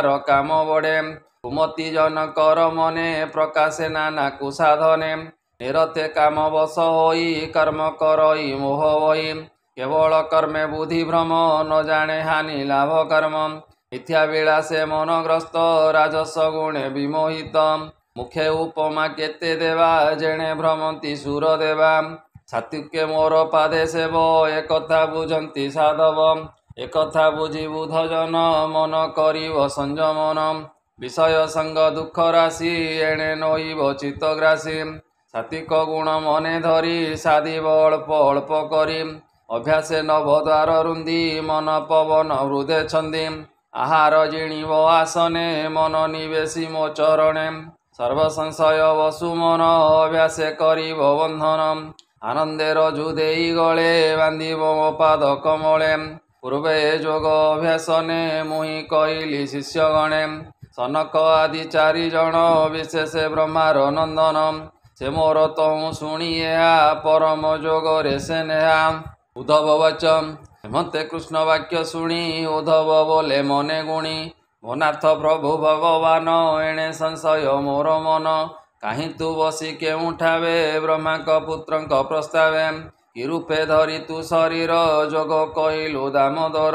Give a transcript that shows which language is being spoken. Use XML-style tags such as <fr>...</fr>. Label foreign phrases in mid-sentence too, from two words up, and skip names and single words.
<or>କାମ ବଢ଼େ କୁମତି ଜନ କର ମନେ ପ୍ରକାଶେ ନାନା କୁସାଧନେ ନିରତେ କାମ ବଶ ହୋଇ କର୍ମ କରଇ ମୋହ ବହି କେବଳ କର୍ମେ ବୁଦ୍ଧି ଭ୍ରମ ନ ଜାଣେ ହାନି ଲାଭ କର୍ମ ମିଥ୍ୟା ବିଳାସେ ମନଗ୍ରସ୍ତ ରାଜସ ଗୁଣେ ବିମୋହିତ ମୁଖେ ଉପମା କେତେ ଦେବା ଯେଣେ ଭ୍ରମନ୍ତି ସୁର ଦେବା ସାତ୍ତ୍ୱିକେ ମୋର ପାଦେ ସେବ ଏକଥା ବୁଝନ୍ତି ସାଧବ ଏକଥା ବୁଝି ବୁଧ ଜନ ମନ କରିବ ସଂଯମନ ବିଷୟ ସଙ୍ଗ ଦୁଃଖ ରାଶି ଏଣେ ନହିବ ଚିତ୍ତଗ୍ରାସୀ ସାତ୍ତ୍ୱିକ ଗୁଣ ମନେ ଧରି ସାଧିବ ଅଳ୍ପ ଅଳ୍ପ କରି ଅଭ୍ୟାସେ ନବଦ୍ୱାର ରୁନ୍ଧି ମନ ପବନ ହୃଦୟ ଛନ୍ଦି ଆହାର ଜିଣିବ ଆସନେ ମନ ନିବେଶି ମୋ ଚରଣେ ସର୍ବ ସଂଶୟ ବସୁ ମନ ଅଭ୍ୟାସେ କରିବ ବନ୍ଧନ ଆନନ୍ଦେ ରଜୁ ଦେଇ ଗଳେ ବାନ୍ଧିବ ମୋ ପାଦ କମଳେ ପୂର୍ବେ ଯୋଗ ଅଭ୍ୟାସନେ ମୁହିଁ କହଲି ଶିଷ୍ୟଗଣେ ସନକ ଆଦି ଚାରି ଜନ ବିଶେଷ ବ୍ରହ୍ମାର ନନ୍ଦନ ସେ ମୋର ତହୁଁ ଶୁଣି ଏହା ପରମ ଯୋଗରେ ସେ ନେହା। ଉଦ୍ଧବ ବାଚ ହେମନ୍ତେ କୃଷ୍ଣ ବାକ୍ୟ ଶୁଣି ଉଦ୍ଧବ ବୋଲେ ମନେ ଗୁଣି ଭନାଥ ପ୍ରଭୁ ଭଗବାନ ଏଣେ ସଂଶୟ ମୋର ମନ। କାହିଁ ତୁ ବସି କେଉଁଠାବେ ବ୍ରହ୍ମାଙ୍କ ପୁତ୍ରଙ୍କ ପ୍ରସ୍ତାବେ କି ରୂପେ ଧରି ତୁ ଶରୀର ଯୋଗ କହିଲୁ ଦାମୋଦର।</or>